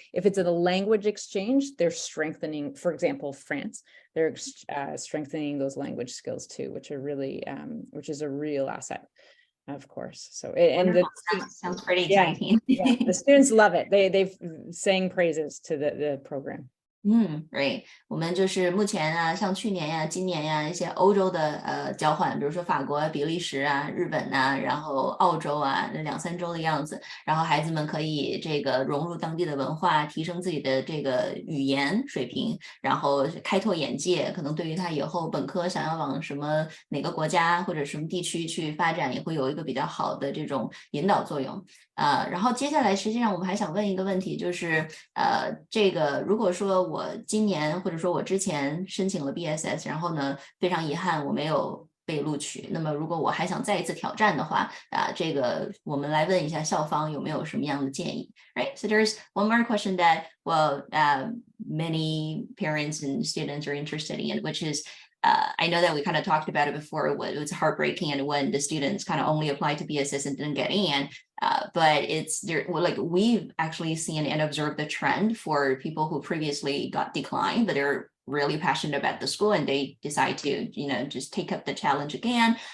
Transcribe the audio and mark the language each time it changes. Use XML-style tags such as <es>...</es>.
<en>If it's a language exchange, they're strengthening, for example, France, they're strengthening those language skills too, which are really, which is a real asset, of course. So, and sounds pretty exciting. Yeah, the students love it. They've sang praises to the program. Right.</en> <zh>我们就是目前啊，像去年呀、今年呀，一些欧洲的交换，比如说法国、比利时啊、日本啊，然后澳洲啊，2、3周的样子，然后孩子们可以这个融入当地的文化，提升自己的这个语言水平，然后开拓眼界，可能对于他以后本科想要往哪个国家或者什么地区去发展，也会有一个比较好的这种引导作用。然后接下来实际上我们还想问一个问题，就是这个如果说我今年或者说我之前申请了 BSS， 然后呢非常遗憾我没有被录取，那么如果我还想再一次挑战的话，这个我们来问一下校方有没有什么样的建议。</zh> <en>Right, so there's one more question that many parents and students are interested in, which is I know that we kind of talked about it before. It was heartbreaking, and when the students kind of only applied to BSS and didn't get in. But it's there. Like we've actually seen and observed the trend for people who previously got declined, but they're really passionate about the school and they decide to, just take up the challenge again.</en>